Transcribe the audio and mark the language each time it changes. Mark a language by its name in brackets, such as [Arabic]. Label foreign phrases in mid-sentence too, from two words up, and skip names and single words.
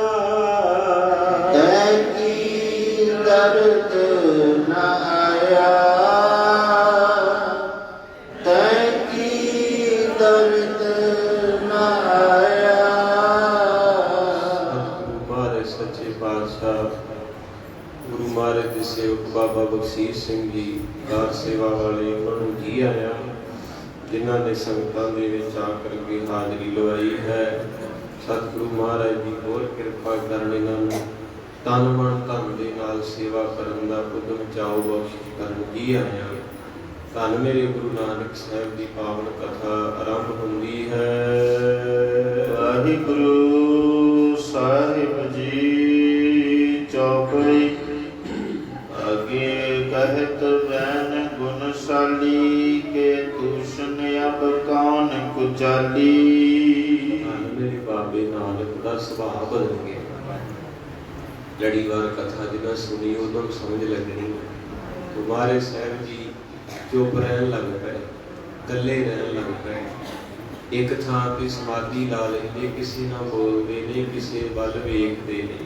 [Punjabi] ਤੈਕੀ ਦਰਦ ਨ ਆਇਆ, ਤੈਕੀ ਦਰਦ ਨ ਆਇਆ। सतਿਗੁਰੂ ਮਹਾਰਾਜ ਸੱਚੇ ਪਾਤਸ਼ਾਹ ਗੁਰੂ ਮਹਾਰਾਜ ਦੇ ਸੇਵਕ ਬਾਬਾ ਬਖਸ਼ੀਸ਼ ਸਿੰਘ ਜੀ ਕਾਰ ਸੇਵਾ ਵਾਲੇ, ਉਹਨਾਂ ਨੂੰ ਜੀ ਆਇਆ ਜਿਨ੍ਹਾਂ ਨੇ ਸੰਗਤਾਂ ਦੇ ਵਿੱਚ ਆ ਕਰਕੇ ਹਾਜ਼ਰੀ ਲਵਾਈ ਹੈ। ਸਤਿਗੁਰੂ ਮਹਾਰਾਜ ਜੀ ਹੋਰ ਕਿਰਪਾ ਕਰਨ, ਇਹਨਾਂ ਨੂੰ ਤਨ ਮਨ ਧਨ ਦੇ ਨਾਲ ਸੇਵਾ ਕਰਨ ਦਾ ਉਦਮ ਚਾਓ ਬਖਸ਼ਿਸ਼ ਕਰਨ। ਜੀ ਆਇਆ। ਧੰਨ ਮੇਰੇ ਗੁਰੂ ਨਾਨਕ ਸਾਹਿਬ ਦੀ ਪਾਵਨ ਕਥਾ ਆਰੰਭ ਹੁੰਦੀ ਹੈ। ਵਾਹਿਗੁਰੂ ਸਾਹਿਬ ਜੀ ਚੌਪੜੀ। [Braj] आगे कहत बैन गुणशाली के दूषण अब कौन कुचाली। [Punjabi] ਧੰਨ ਮੇਰੇ ਬਾਬੇ ਨਾਨਕ ਦਾ ਸੁਭਾਅ ਬਦਲ ਗਿਆ। ਲੜੀ ਵਾਰ ਕਥਾ ਜਿਹਨਾਂ ਸੁਣੀ ਉਦੋਂ ਸਮਝ ਲੱਗਣੀ। ਤੁਹਾਰੇ ਸਾਹਿਬ ਜੀ ਚੁੱਪ ਰਹਿਣ ਲੱਗ ਪਏ, ਇਕੱਲੇ ਰਹਿਣ ਲੱਗ ਪਏ। ਇੱਕ ਥਾਂ ਤੇ ਸਮਾਧੀ ਲਾ ਲੈਂਦੇ, ਕਿਸੇ ਨਾਲ ਬੋਲਦੇ ਨਹੀਂ, ਕਿਸੇ ਵੱਲ ਵੇਖਦੇ ਨਹੀਂ।